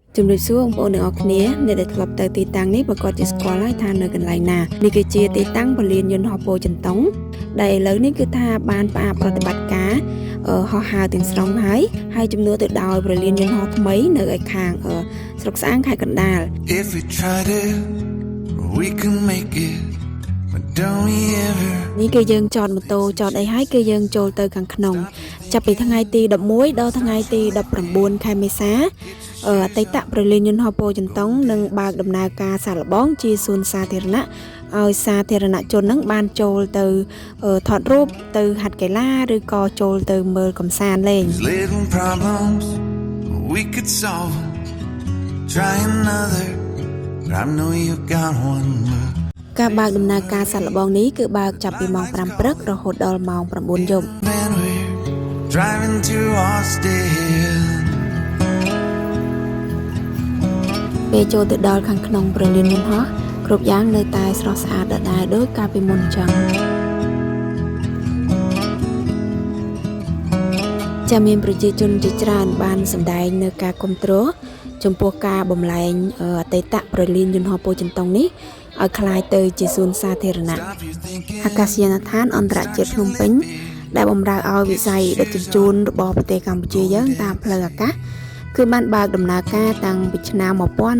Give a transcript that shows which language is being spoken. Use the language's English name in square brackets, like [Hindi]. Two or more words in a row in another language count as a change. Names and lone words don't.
[Khmer] ជំរាបសួរបងប្អូនទាំងអស់គ្នាអ្នកដែលធ្លាប់ទៅទីតាំងនេះប្រកាសជាស្គាល់ហើយថានៅកន្លែងណានេះគឺជាទីតាំងពលានយន្តហោះពោធិ៍ចិនតុងដែលឥឡូវនេះគឺថាបានផ្អាកប្រតិបត្តិការហោះហើរទាំងស្រុងហើយជំនួសទៅដោយពលានយន្តហោះថ្មីនៅឯខាងស្រុកស្អាងខេត្តកណ្ដាល [English] If we tried it we can make it but don't we ever [Khmer] នេះគឺយើងចតម៉ូតូចតអីហើយគឺយើងចូលទៅខាងក្នុងចាប់ពីថ្ងៃទី11ដល់ថ្ងៃទី19ខែមេសាអតីតប្រលានយន្តហោះពោធិ៍ចិនតុងនឹងបើកដំណើរការសាកល្បងជាសួនសាធារណៈឲ្យសាធារណជននឹងបានចូលទៅថតរូបទៅហាត់កីឡាឬក៏ចូលទៅមើលកម្សាន្តលេង [English] little problems we could solve try another but I know you got one more [Khmer] ការបើកដំណើរការសាកល្បងនេះគឺបើកចាប់ពីម៉ោង5ព្រឹករហូតដល់ម៉ោង9យប់ [English] driving to Austin [Khmer] ពេលចូលទៅដល់ខាងក្នុងប្រលានយន្តហោះគ្រប់យ៉ាងនៅតែស្រស់ស្អាតដដែលដូចកាលពីមុនចឹង ចាំមានប្រជាជនជាច្រើនបានសម្ដែងនៅការគាំទ្រចំពោះការបំលែងអតីតប្រលានយន្តហោះពោធិ៍ចិនតុងនេះឲ្យคล้ายទៅជាសួនសាធារណៈអាកាសយានដ្ឋានអន្តរជាតិភ្នំពេញដែលបម្រើឲ្យវិស័យដឹកជញ្ជូនរបស់ប្រទេសកម្ពុជាយើងតាមផ្លូវអាកាសគឺបានបើកដំណើរការតាំងពីឆ្នាំ1959